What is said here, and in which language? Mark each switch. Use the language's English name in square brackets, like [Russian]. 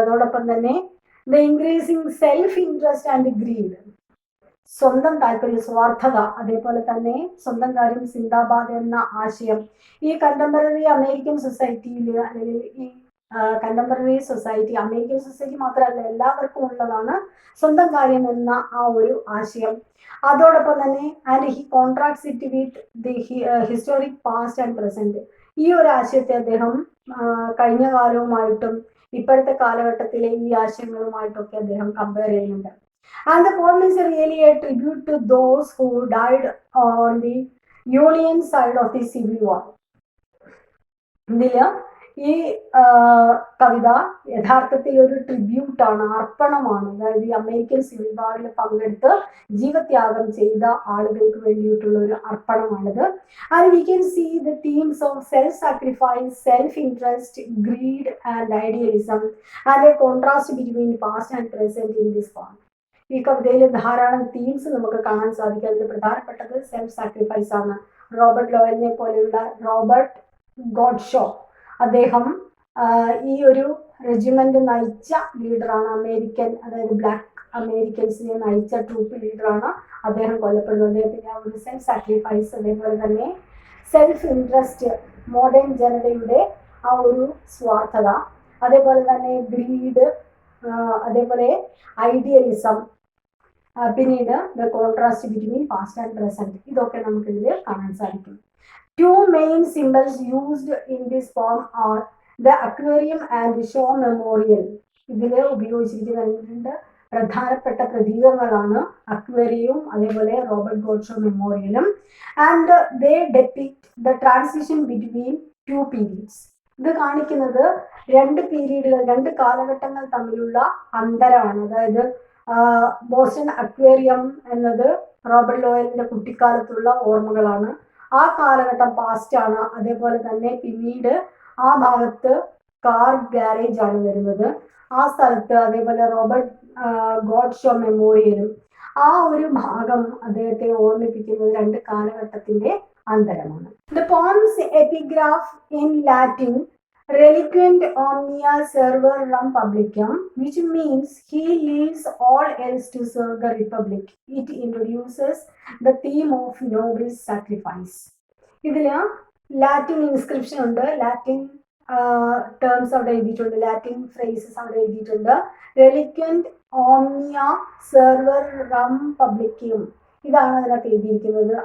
[Malayalam] അതോടൊപ്പം തന്നെ [English] the increasing self interest and greed, [Malayalam] സ്വന്തം താല്പര്യം, സ്വാർത്ഥത, അതേപോലെ തന്നെ സ്വന്തം കാര്യം സിന്ദാബാദ് എന്ന ആശയം ഈ കണ്ടംപററി അമേരിക്കൻ സൊസൈറ്റിയിൽ അല്ലെങ്കിൽ ഈ കണ്ടംപററി സൊസൈറ്റി, അമേരിക്കൻ സൊസൈറ്റി മാത്രമല്ല എല്ലാവർക്കും ഉള്ളതാണ് സ്വന്തം കാര്യം എന്ന ആ ഒരു ആശയം. അതോടൊപ്പം തന്നെ [English] and he contracts it with the historic past and present, [Malayalam] ഈ ഒരു ആശയത്തെ അദ്ദേഹം കഴിഞ്ഞ കാലവുമായിട്ടും ഇപ്പോഴത്തെ കാലഘട്ടത്തിലെ ഈ ആശയങ്ങളുമായിട്ടൊക്കെ അദ്ദേഹം കമ്പയർ ചെയ്യുന്നുണ്ട്. [English] And the poem is really a tribute to those who died on the Union side of the Civil War. [Malayalam] ഇതില് ഈ കവിത യഥാർത്ഥത്തിൽ ഒരു ട്രിബ്യൂട്ടാണ്, അർപ്പണമാണ്. അതായത് ഈ അമേരിക്കൻ സിവിൽ വാറിൽ പങ്കെടുത്ത് ജീവത്യാഗം ചെയ്ത ആളുകൾക്ക് വേണ്ടിയിട്ടുള്ള ഒരു അർപ്പണമാണിത്. [English] And we can see the themes of self sacrifice, self interest, greed and idealism and a contrast between past and present in this poem. [Malayalam] ഈ കവിതയിൽ ധാരാളം തീംസ് നമുക്ക് കാണാൻ സാധിക്കും. അതിൽ പ്രധാനപ്പെട്ടത് സെൽഫ് സാക്രിഫൈസ് ആണ്. റോബർട്ട് ലോവലിനെ പോലെയുള്ള റോബർട്ട് ഗോഡ്ഷോ, അദ്ദേഹം ഈ ഒരു റെജിമെന്റ് നയിച്ച ലീഡറാണ്. അമേരിക്കൻ, അതായത് ബ്ലാക്ക് അമേരിക്കൻസിനെ നയിച്ച ട്രൂപ്പ് ലീഡറാണ്. അദ്ദേഹം കൊല്ലപ്പെടുന്നത്. അദ്ദേഹത്തിന്റെ ആ ഒരു സെൽഫ് സാക്രിഫൈസ്, അതേപോലെ തന്നെ സെൽഫ് ഇൻട്രസ്റ്റ്, മോഡേൺ ജനതയുടെ ആ ഒരു സ്വാർത്ഥത, അതേപോലെ തന്നെ ഗ്രീഡ്, അതേപോലെ ഐഡിയലിസം, പിന്നീട് [English] the contrast between past and present, [Malayalam] ഇതൊക്കെ നമുക്ക് ഇതിൽ കാണാൻ സാധിക്കും. [English] Two main symbols used in this poem are the aquarium and Shaw Memorial. [Malayalam] ഇതിൽ ഉപയോഗിച്ചിരിക്കുന്ന രണ്ട് പ്രധാനപ്പെട്ട പ്രതീകങ്ങളാണ് അക്വേറിയവും അതേപോലെ Robert ഗോഡ്ഷോ മെമ്മോറിയലും. [English] And they depict the transition between two periods. [Malayalam] ഇത് കാണിക്കുന്നത് രണ്ട് പീരീഡുകൾ, രണ്ട് കാലഘട്ടങ്ങൾ തമ്മിലുള്ള അന്തരമാണ്. അതായത് ബോസ്റ്റൺ അക്വേറിയം എന്നത് റോബർട്ട് ലോവലിന്റെ കുട്ടിക്കാലത്തുള്ള ഓർമ്മകളാണ്. ആ കാലഘട്ടം പാസ്റ്റ് ആണ്. അതേപോലെ തന്നെ പിന്നീട് ആ ഭാഗത്ത് കാർ ഗാരേജ് ആണ് വരുന്നത്. ആ സ്ഥലത്ത് അതേപോലെ റോബർട്ട് ഗോഡ്ഷോ മെമ്മോറിയലും ആ ഒരു ഭാഗം അദ്ദേഹത്തെ ഓർമ്മിപ്പിക്കുന്നത് രണ്ട് കാലഘട്ടത്തിന്റെ അന്തരമാണ്. [English] the poem's epigraph in Latin [Latin] reliquent omnia servorum publicum, [English] which means he leaves all else to serve the republic. It introduces the theme of noble sacrifice. [Malayalam] ഇതിൽ ലാറ്റിൻ ഇൻസ്ക്രിപ്ഷൻ ഉണ്ട്, ലാറ്റിൻ ടേംസ് അവിടെ എഴുതിയിട്ടുണ്ട്, ലാറ്റിൻ ഫ്രേസസ് അവിടെ എഴുതിയിട്ടുണ്ട്. [Latin] റെലിക്വന്റ് ഓംനിയ സെർവറം പബ്ലിക്കം, [Malayalam] ഇതാണ് അതിനകത്ത് എഴുതിയിരിക്കുന്നത്.